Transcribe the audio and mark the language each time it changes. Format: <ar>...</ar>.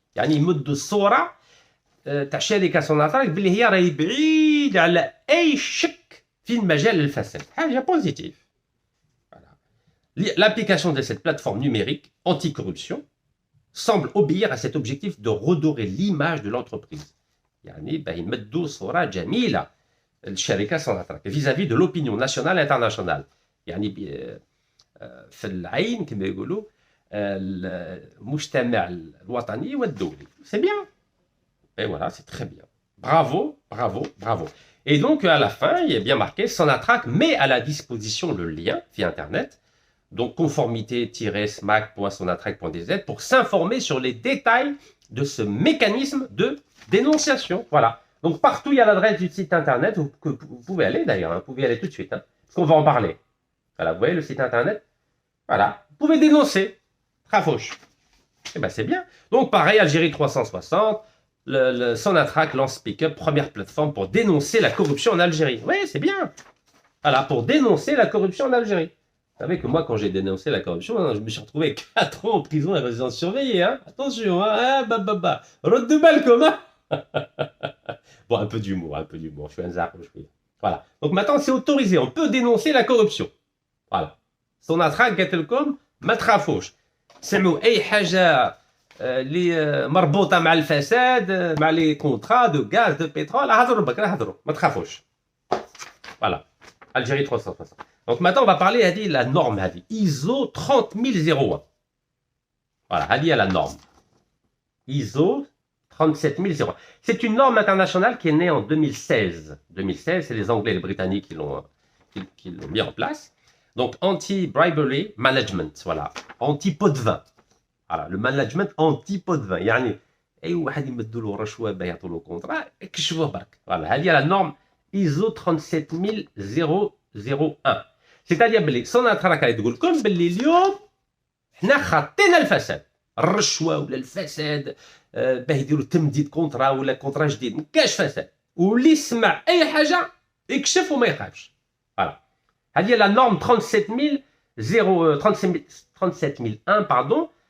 <ar>يعني يمد الصورة تاع شركة سوناتراك بلي هي راهي بعيد على أي شك في المجال الفساد. حاجة بوزيتيف.</ar> <fr>L'application de cette plateforme numérique anticorruption semble obéir à cet objectif de redorer l'image de l'entreprise.</fr> <ar>يعني يمدوا صورة جميلة الشركة سوناتراك</ar> <fr>vis-à-vis de l'opinion nationale et internationale.</fr> <ar>يعني في العين كما يقولوا المجتمع الوطني والدولي.</ar> <fr>C'est bien. Et voilà, c'est très bien. Bravo, bravo, bravo. Et donc à la fin, il est bien marqué Sonatrach met à la disposition le lien via internet donc conformité-smac.sonatrach.dz, pour s'informer sur les détails de ce mécanisme de dénonciation. Voilà. Donc partout, il y a l'adresse du site internet, vous pouvez aller d'ailleurs, hein, vous pouvez y aller tout de suite, hein, parce qu'on va en parler. Voilà, vous voyez le site internet. Voilà, vous pouvez dénoncer. Trafauche. Eh ben c'est bien. Donc pareil, Algérie 360, Sonatrach lance Speak-up, première plateforme pour dénoncer la corruption en Algérie. Oui, c'est bien. Voilà, pour dénoncer la corruption en Algérie. Vous savez que moi, quand j'ai dénoncé la corruption, hein, je me suis retrouvé 4 ans en prison et résidence surveillée. Hein. Attention, hein, Route de Balcom, hein. Bon, un peu d'humour, un peu d'humour. Je suis un zap, je suis. Voilà. Donc maintenant, c'est autorisé. On peut dénoncer la corruption. Voilà.</fr> <ar>Sonatrach قالت لكم ما تخافوش. سمعوا أي حاجة اللي مربوطة مع الفساد مع لي كونترا دو غاز دو بترول هضروا بك هضروا ما تخافوش. Voilà. Algérie 360.</ar> <fr>Donc maintenant, on va parler de la norme ISO 30001. Voilà, elle est la norme. ISO 37001. C'est une norme internationale qui est née en 2016. 2016, c'est les Anglais et les Britanniques qui l'ont mis en place. Donc, anti-bribery management, voilà. Anti-pot de vin. Voilà, le management anti-pot de vin.</fr> <ar>يعني أي واحد يمدوا له رشوة بيعطوا له كونترا يكشفوه برك.</ar> <fr>Voilà,</fr> <ar>هذه</ar> <fr>la norme ISO 37001. C'est-à-dire</fr> <ar>بلي سوناتراك تقول لكم بلي اليوم حنا خاطينا الفساد. الرشوة ولا الفساد باه يديروا تمديد كونترا ولا كونترا جديد ما كاش فساد. واللي يسمع أي حاجة يكشف وما يخافش. Voilà. هذه</ar> <fr>la norme 37001 pardon.</fr>